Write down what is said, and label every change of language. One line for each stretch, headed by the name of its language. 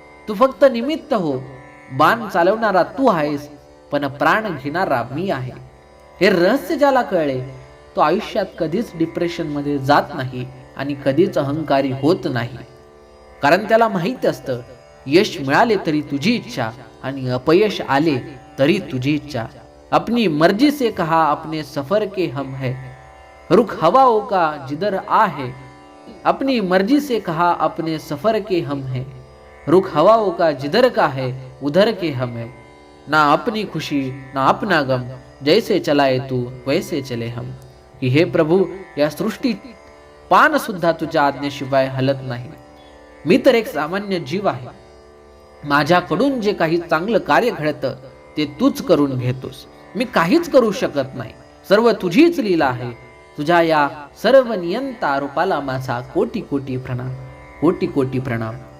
Marathi: तू फक्त निमित्त हो. बाण चालवणारा तू आहेस, पण प्राण घेणारा मी आहे. हे रहस्य ज्याला कळले तो आयुष्यात कधीच डिप्रेशन मध्ये जात नाही आणि कधीच अहंकारी होत नाही. कारण त्याला माहित असतं, यश मिळाले तरी तुझी इच्छा आणि अपयश आले तरी तुझी इच्छा.
Hindi: अपनी मर्जी से कहा अपने सफर के हम है, रुख हवाओं का जिधर आ है. अपनी मर्जी से कहा अपने सफर के हम है, रुख हवाओं का जिधर का है उधर के हम है. ना अपनी खुशी ना अपना गम, जैसे चलाए तू वैसे चले हम.
Marathi: की हे प्रभू, या सृष्टीत पान सुद्धा तुझ्या आज्ञेशिवाय हलत नाही. मी तर एक सामान्य जीव आहे. माझ्याकडून जे काही चांगलं कार्य घडतं ते तूच करून घेतोस. मी काहीच करू शकत नाही. सर्व तुझीच लीला आहे. तुझ्या या सर्व नियंता रूपाला माझा कोटी कोटी प्रणाम, कोटी कोटी प्रणाम.